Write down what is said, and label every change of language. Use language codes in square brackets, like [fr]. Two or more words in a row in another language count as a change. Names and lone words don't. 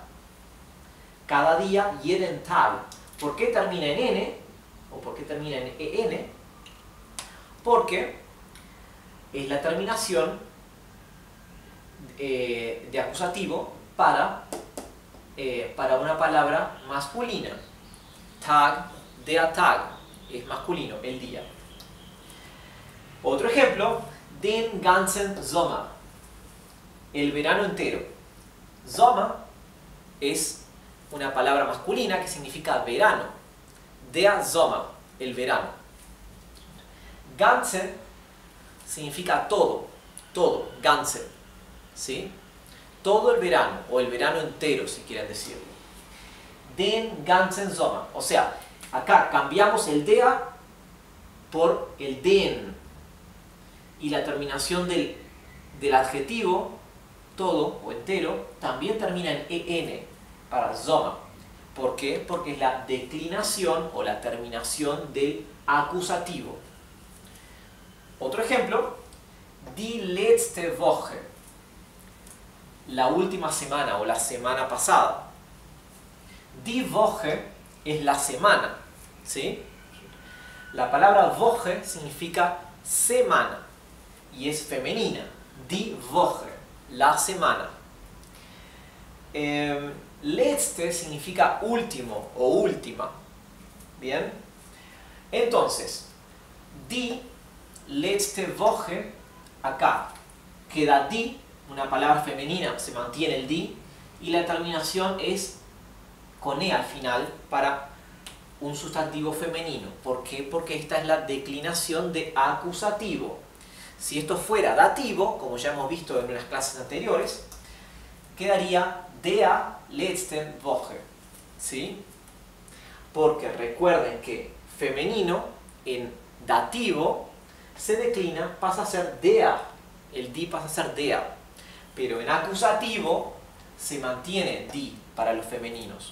[es] Cada día, [de] jeden Tag. [es] ¿Por qué termina en n? ¿O por qué termina en en? Porque es la terminación de acusativo para una palabra masculina. [de] Tag, der Tag, [es] es masculino, el día. Otro ejemplo, [de] den ganzen Sommer, [es] el verano entero. Sommer es una palabra masculina que significa verano. [de] Der Sommer, [es] el verano. Ganzen significa todo, ganzen, ¿sí? Todo el verano, o el verano entero, si quieren decirlo. [de] Den ganzen Sommer, [es] o sea, acá cambiamos el der por el den, y la terminación del adjetivo, todo o entero, también termina en en, para Sommer. ¿Por qué? Porque es la declinación o la terminación del acusativo. Otro ejemplo, [de] die letzte Woche, [es] la última semana o la semana pasada. [de] Die Woche [es] es la semana, ¿sí? La palabra Woche significa semana y es femenina. [de] Die Woche, [es] la semana. Letzte significa último o última. ¿Bien? Entonces, [de] die letzte Woche, [es] acá queda die, una palabra femenina, se mantiene el die, y la terminación es con e al final para un sustantivo femenino. ¿Por qué? Porque esta es la declinación de acusativo. Si esto fuera dativo, como ya hemos visto en unas clases anteriores, quedaría [de] der letzten Woche, [es] ¿sí? Porque recuerden que femenino en dativo se declina, pasa a ser der, el die pasa a ser der, pero en acusativo se mantiene die para los femeninos.